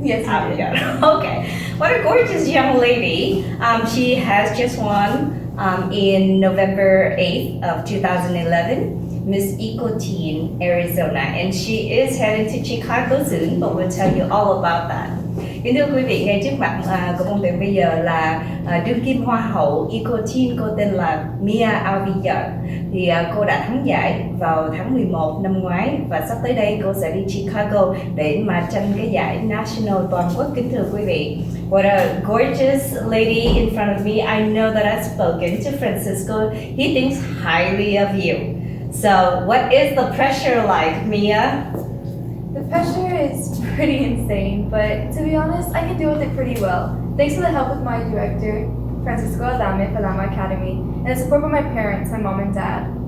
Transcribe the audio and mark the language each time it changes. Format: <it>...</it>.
<en>Yes, you did. Okay. What a gorgeous young lady. She has just won in November 8th of 2011. Miss Teen Arizona, and she is heading to Chicago soon, but we'll tell you all about that.</en> <vi>Kính thưa quý vị, ngay trước mặt của Mộng Tuyền bây giờ là đương kim Hoa hậu Teen, cô tên là Mia ALVILLAR. Thì cô đã thắng giải vào tháng 11 năm ngoái và sắp tới đây cô sẽ đi Chicago để mà tranh cái giải National toàn quốc. Kính thưa quý vị,</vi> <en>what a gorgeous lady in front of me. I know that I've spoken to Francisco. He thinks highly of you. So, what is the pressure like, Mia? The pressure is pretty insane, but to be honest, I can deal with it pretty well. Thanks to the help of my director, Francisco Adame, for Lama Academy, and the support of my parents, my mom and dad.</en>